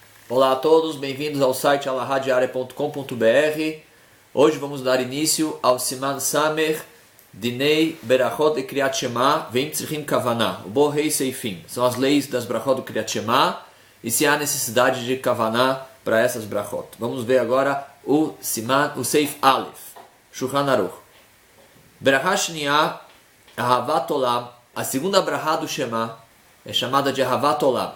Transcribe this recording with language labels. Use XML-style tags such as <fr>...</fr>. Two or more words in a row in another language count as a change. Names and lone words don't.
<pt>Olá a todos, bem-vindos ao site alahadiaria.com.br. Hoje vamos dar início ao</pt> <he>סימן סמך דיני ברכות דקריאת שמע ואם צריכים כוונה, ובו ה׳ סעיפים.</he> <pt>São as leis das Brachot do Kriyat Shema e se há necessidade de Kavanah para essas Brachot. Vamos ver agora o</pt> <he>סעיף א,</he> <pt>Shulchan Aruch.</pt> <he>ברכה שנייה Ahavat Olam,</he> <pt>a segunda Brachá do Shema é chamada de Ahavat Olam.</pt>